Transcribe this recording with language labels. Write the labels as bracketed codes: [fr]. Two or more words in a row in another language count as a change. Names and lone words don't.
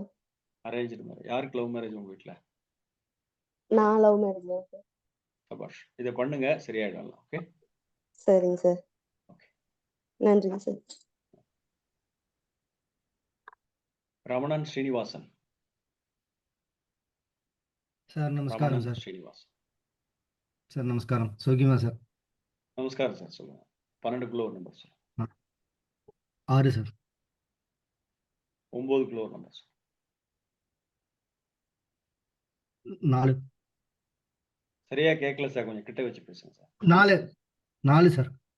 [en] arranged marriage. [ta] யாருக்கு [en] love marriage [ta] உங்க வீட்டுல? நான் [en] love marriage [ta] தான் சார். சபாஷ். இதை பண்ணுங்க, சரியாயிடும். ஓகே. சரிங்க சார். நன்றிங்க சார். ரமணன் ஸ்ரீனிவாசன். [te] సార్ నమస్కారం [ta] ரமணன் [te] సార్. [ta] ஸ்ரீனிவாசன். [te] సార్ నమస్కారం. సౌఖ్యమా సార్? [ta] நமஸ்காரம் சார். சொல்லுங்க. 12க்குள்ள ஒரு நம்பர் சொல்லுங்க. [te] 6 సార్. [ta] 9க்குள்ள ஒரு நம்பர் சொல்லுங்க. 4 சரியா கேட்கல சார். கொஞ்சம் கிட்ட வச்சு பேசுங்க சார். [te] 4 సార్.